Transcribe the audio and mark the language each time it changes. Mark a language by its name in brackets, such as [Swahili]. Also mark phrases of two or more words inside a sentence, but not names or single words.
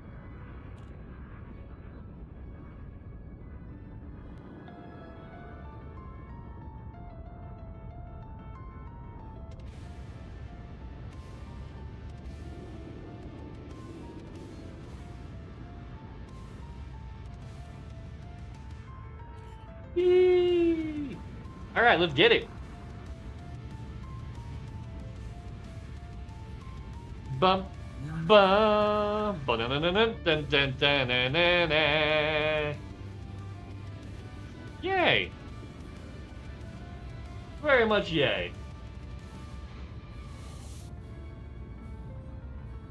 [English] All right, let's get it. Bum, bum, ba-na-na-na-na-na-na-na-na-na. Yay! Very much yay.